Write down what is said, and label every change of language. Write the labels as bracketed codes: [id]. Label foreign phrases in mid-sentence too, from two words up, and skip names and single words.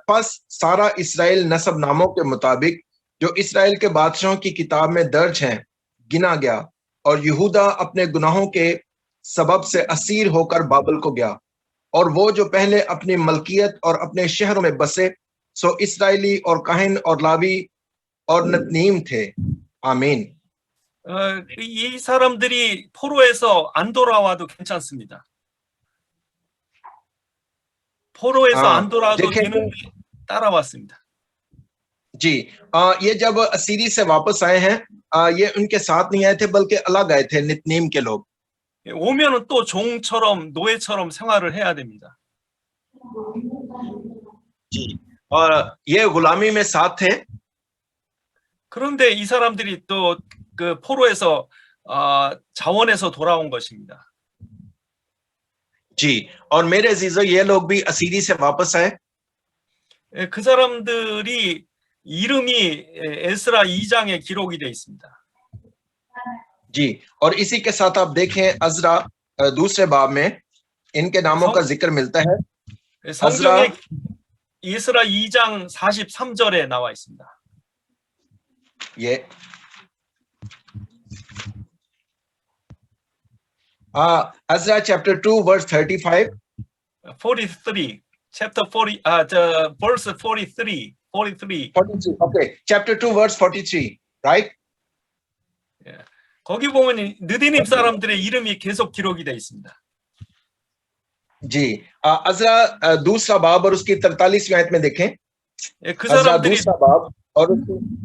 [ur] بس سارا اسرائیل نسب ناموں کے مطابق جو اسرائیل کے بادشاہوں کی کتاب میں درج ہیں گنا گیا، اور یہوداہ اپنے گناہوں کے سبب سے اسیر ہو کر بابل کو گیا، اور وہ جو پہلے اپنی ملکیت اور اپنے شہروں میں بسے سو اسرائیلی اور کاہن اور لاوی اور نتنیم تھے. आमीन। [ko] 이 사람들이 포로에서 안 돌아와도 괜찮습니다. 포로에서 안 돌아와도 되는데 따라왔습니다. [ur] جی، یہ جب اسیری سے واپس آئے ہیں، یہ ان کے ساتھ نہیں آئے تھے بلکہ الگ آئے تھے، نتنیم کے لوگ. [ko] 오면은 또 종처럼 노예처럼 생활을 해야 됩니다. [ur] جی، اور یہ غلامی میں ساتھ تھے. [ko] 그런데 이 사람들이 또 그 포로에서 자원에서 돌아온 것입니다. [ur] جی، اور میرے عزیزوں یہ لوگ بھی اسیری سے واپس آئے. [ko] 그 사람들이 이름이 에스라 2장에 기록이 되어 있습니다. [ur] جی، اور اسی کے ساتھ آپ دیکھیں عزرا دوسرے باب میں ان کے ناموں کا ذکر ملتا ہے. [ko] 성경에 에스라 2장 43절에 나와 있습니다. [en] ये Ezra chapter 2 verse 35, 43, chapter 40, verse 43. 43. Okay, chapter 2 verse 43, right? [ko] 예. 거기 보면 느디님 사람들의 이름이 계속 기록이 되어 있습니다. [ur] جی، عزرا دوسرا باب اور اس کی 43ویں آیت میں دیکھیں. [ko] 그 사람들이 [ur] دوسرا باب اور اس کی